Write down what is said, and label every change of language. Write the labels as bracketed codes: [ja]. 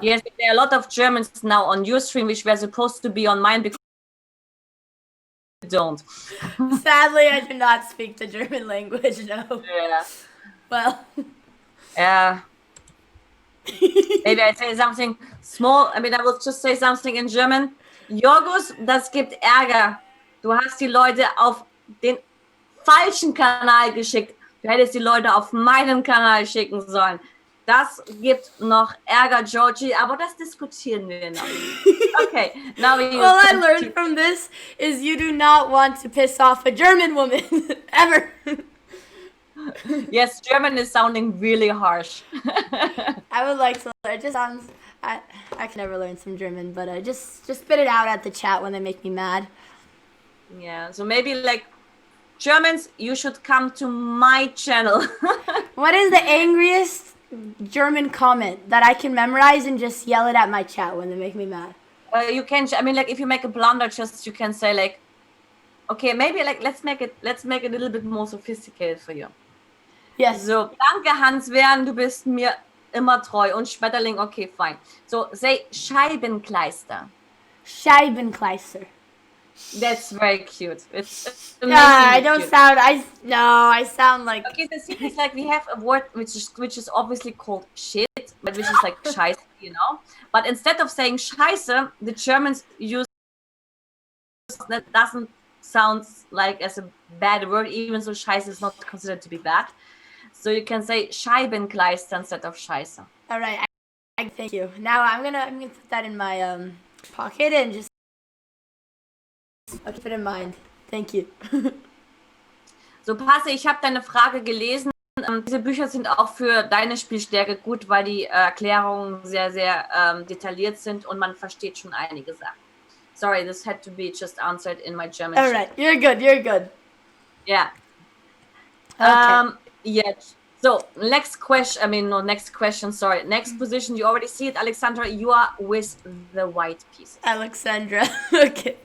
[en] yes, there are a lot of Germans now on your stream, which were supposed to be on mine because you don't. Sadly, I do not speak the German language, no. Yeah. Well. Yeah. Maybe I say something small. I mean, I will just say something in German. [de] Jorgus, das gibt Ärger. Du hast die Leute auf den falschen Kanal geschickt. Du hättest die Leute auf meinen Kanal schicken sollen. Das gibt noch Ärger, Georgie, aber das diskutieren wir noch. [en] Okay, now we All I learned from this is you do not want to piss off a German woman. Ever. Yes, German is sounding really harsh. I would like to. It just sounds. I can never learn some German, but just spit it out at the chat when they make me mad. Yeah, so maybe like Germans, you should come to my channel. What is the angriest German comment that I can memorize and just yell it at my chat when they make me mad? You can, I mean, like if you make a blunder, just you can say like, okay, maybe like let's make it a little bit more sophisticated for you. Yes. [de] So, danke Hans-Wern, du bist mir immer treu. [en] Und Schmetterling, okay, fine. So, say Scheibenkleister. [de] Scheibenkleister. [en] That's very cute. It's Yeah, I don't cute. sound. I sound like. Okay, the thing is like we have a word which is obviously called shit, but which is like scheiße, you know. But instead of saying scheiße, the Germans use that doesn't sound like as a bad word, even though scheiße is not considered to be bad. So you can say Scheibenkleister instead of scheiße. All right. Thank you. Now I'm gonna put that in my pocket and just. I'll keep it in mind. Thank you. [de] So, Passe, ich habe deine Frage gelesen. Diese Bücher sind auch für deine Spielstärke gut, weil die Erklärungen sehr, sehr detailliert sind und man versteht schon einige Sachen. [en] Sorry, this had to be just answered in my German. All right, you're good. You're good. Yeah. Okay. Yes. So, next question. I mean, no, next question. Sorry. Next position. You already see it, Alexandra. You are with the white pieces. Alexandra. Okay.